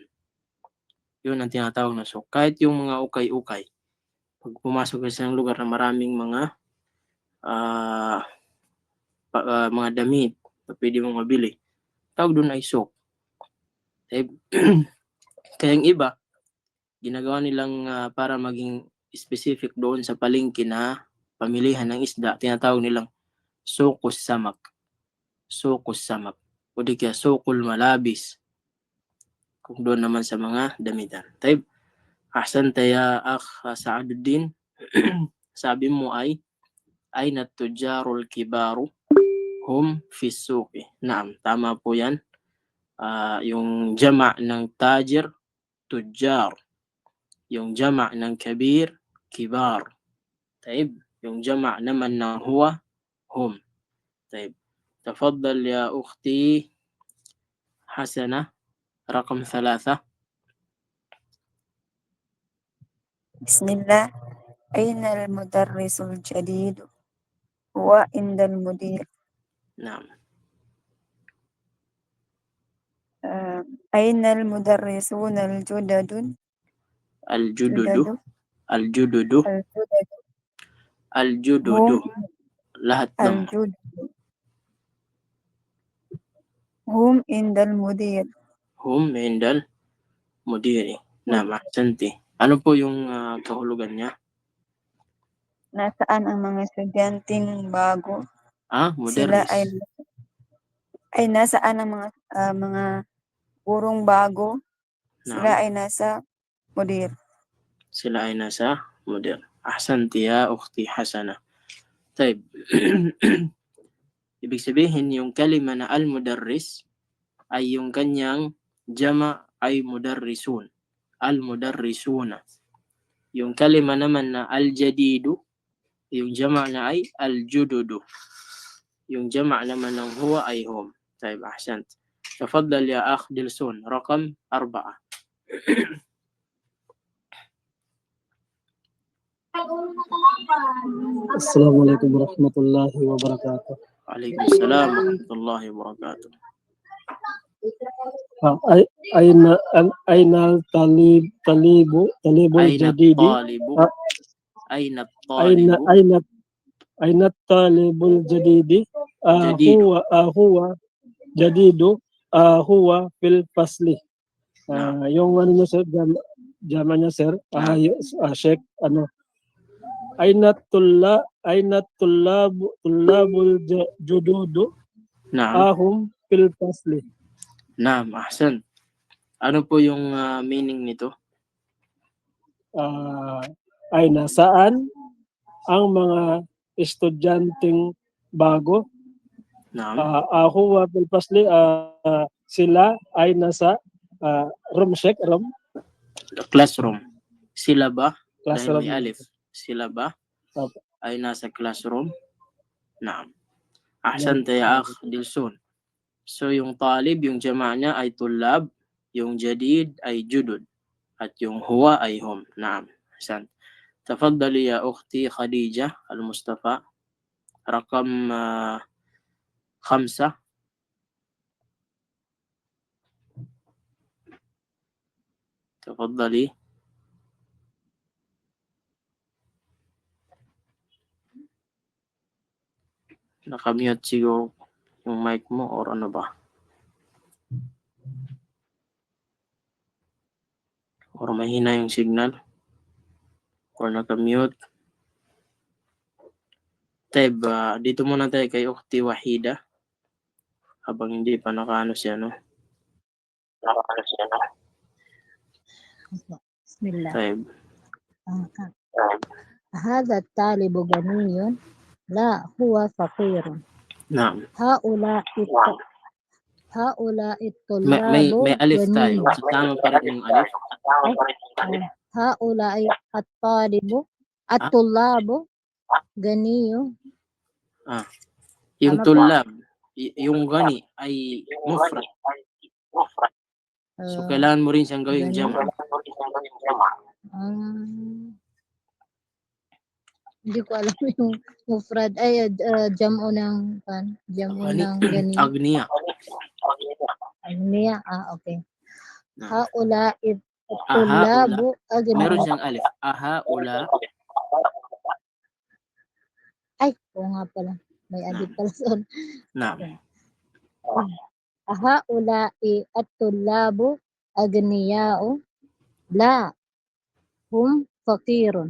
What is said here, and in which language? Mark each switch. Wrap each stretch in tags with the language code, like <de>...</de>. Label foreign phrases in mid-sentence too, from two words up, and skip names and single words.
<tl>Yun ang tinatawag na sok. Kahit yung mga ukay-ukay, pag pumasok ka sa lugar na maraming mga mga damit na pwede mong mabili, tawag doon ay sok. Kaya yung iba, ginagawa nilang para maging specific doon sa palengke na pamilihan ng isda, tinatawag nilang</tl> <ar>سوق السمك. سوق السمك.</ar> <tl>O di kaya</tl> <ar>سوق الملابس.</ar> <tl>Kung doon naman sa mga damitan.</tl> <ar>طيب. أحسن يا أخ Sa'aduddin.</ar> <tl>Sabi mo ay</tl> <ar>التجار الكبار هم في السوق. نعم,</ar> <tl>tama po yan. Yung jama' ng</tl> <ar>تاجر تجار.</ar> <tl>Yung jama' ng</tl> <ar>كبير، كبار.</ar> <tl>طيب yung jama' naman ng</tl> <ar>هو، هم. طيب تفضل يا أختي حسنة رقم 3. بسم الله. أين المدرس الجديد؟ هو عند المدير. نعم. أين المدرسون الجدد؟ الجدد جدد. الجدد الجدد. الجدد هم</ar> <tl>lahat ng</tl> <ar>الجدد. هم عند المدير. هم عند المدير. نعم، أحسنت.</ar> <tl>Ano po yung kahulugan niya? Nasaan ang mga estudyanteng bago? Sila Mudarris. ay nasaan ang mga gurong bago? Sila Naam, ay nasa mudir. sila ay nasa mudir.</tl> <ar>أحسنت يا أختي Hasana. طيب.</ar> <tl>Ibig sabihin yung kalima na al-mudarris ay yung kanyang jama ay mudarrisun. Al-mudarrisuna. Yung kalima naman na al-jadidu, yung jama na ay al-jududu. Yung jama naman ng huwa ay hum.</tl> <ar>طيب أحسنت. تفضل يا أخ دلسون رقم 4. Assalamualaikum warahmatullahi wabarakatuh. وعليكم السلام ورحمة الله وبركاته. أين الطالب أين الجديد؟ الطالب أين أين الطالب أين أين الطالب الجديد؟ جديد. هو جديد. هو في الفصل.</ar> <tl>Yung ano niya sir, jama niya sir,</tl> <ar>Sheikh, أين طلاب الجدد؟ نعم. هم في الفصل. نعم أحسن.</ar> <tl>Ano po yung meaning nito? Ay nasaan ang mga estudyanteng bago? Naam.</tl> <ar>هو في الفصل.</ar> <tl>Sila ay nasa room, Sheikh, room. Classroom. Sila ba? Classroom. Dahil may alif. Sila ba Opo. ay nasa classroom?</tl> <ar>نعم. أحسنت يا أخ Dilsun.</ar> <tl>So yung talib, yung jama' niya ay tulab, yung jadid ay judud, at yung huwa ay hum.</tl> <ar>نعم. أحسن. تفضلي يا أختي خديجة المصطفى رقم 5. تفضلي.</ar> <tl>Nakamute siguro yung mic mo or ano ba? Or mahina yung signal? Or nakamute? Teb, dito muna tayo kay Ukhti Wahida. Habang hindi pa nakaano siya, no?</tl> <ar>بسم الله. طيب. هذا الطالب غني؟ لا، هو فقير. Naam. هؤلاء</ar> <tl>May</tl> <ar>الطلاب</ar> <tl>alif tayo.</tl> <ar>غني.</ar> <tl>So, tama pa rin yung alif.</tl> <ar>هؤلاء الطلاب غني.</ar> <tl>Yung Tama po. tulab, yung gani ay mufrad. So, kailangan mo rin siyang gawing Gani. jama'. Hindi ko alam yung mufrad ay jam'o ng gani. Agniya. Agniya. Okay. Naam.</tl> <ar>هؤلاء طلاب</ar> <tl>Meron agniya. siyang alif. Ula. Ay, oo nga pala. May alif pala doon. Naam.</tl> <ar>هؤلاء الطلاب أغنياء. لا، هم فقيرون.</ar>